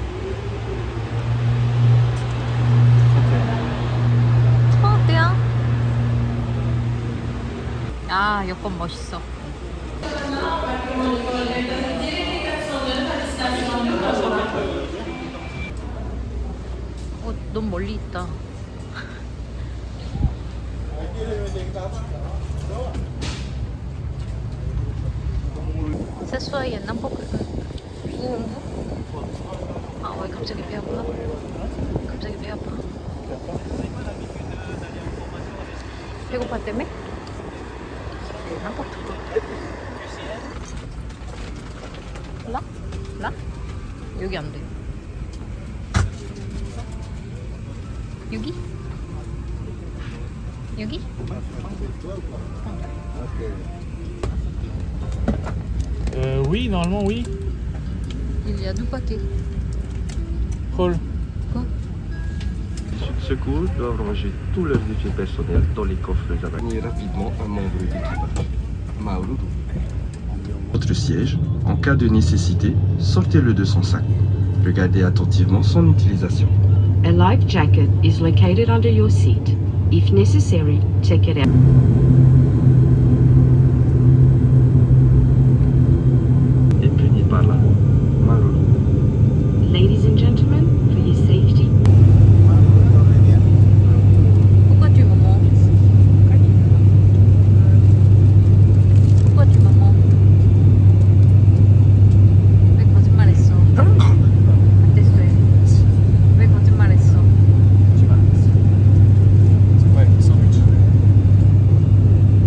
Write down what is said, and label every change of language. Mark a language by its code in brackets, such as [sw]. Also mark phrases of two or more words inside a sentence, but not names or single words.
[ko] 31. 아, 여권 멋있어. 너무 멀리 있다. [fr] s'assoit n'importe où on veut. Ah ouais, [ko] 갑자기 배 아파. 갑자기 배 아파. 배고파 때문에? [fr] n'importe quoi. Là? Là? [ko] 여기 안 돼. 여기? 여기? [fr] Oui, normalement oui. Il y a 2 paquets. Paul. Quoi? Les secours doivent ranger tous leurs effets personnels dans les coffres réservés. Rapidement un membre d'équipage. Mauro. Votre siège, en cas de nécessité, sortez-le de son sac. Regardez attentivement son utilisation. [en] A life jacket is located under your seat. If necessary, check it out. [fr] Et plaignez par là. Mauro. [en] Ladies and gentlemen, for your safety. [fr] Pourquoi tu me mens? Pourquoi tu me mens? [ko] 왜 거짓말했어? 됐어요. 왜 거짓말했어? [fr] Ouais, sans but.